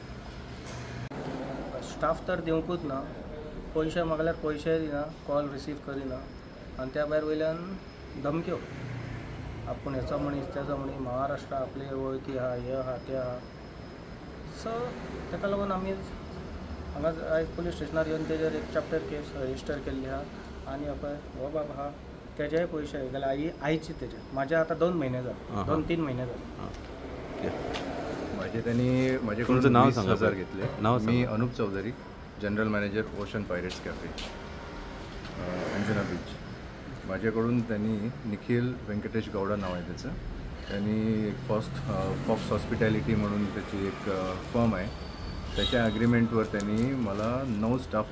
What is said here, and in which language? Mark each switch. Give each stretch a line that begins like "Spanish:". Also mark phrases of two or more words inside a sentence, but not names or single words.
Konkani: स्टाफ तर दिवंकूच ना पयशे मागल्यार पयशे दिना
English: call receive
Konkani: करिना आनी त्या भायर वयल्यान धमक्यो आपूण हेचो मनीस तेचो मनीस महाराष्ट्रा आपले वळखी आहा हे आहा ते आहा सो ताका लागून आमी हांगा आयज पुलीस स्टेशनार येवन तेजेर एक
English: chapter case register
Konkani: केल्ली आहा आनी पळय हो बाब आहा तेजेय पयशे जाल्यार आयचे तेजे म्हाजे आतां 2 म्हयने जाले 2-3 म्हयने जाले
Marathi: माझे कडून नाव 20,000 घेतले नाव मी अनूप चौधरी
English: General Manager
Marathi: ओशन पायरेट्स कॅफे अंजुना बीच माझ्याकडून त्यांनी निखिल वेंकटेश गौडा नाव आहे त्याचं त्यांनी एक फॉक्स हॉस्पिटॅलिटी म्हणून त्याची एक फर्म आहे त्याच्या ॲग्रीमेंटवर त्यांनी मला 9 स्टाफ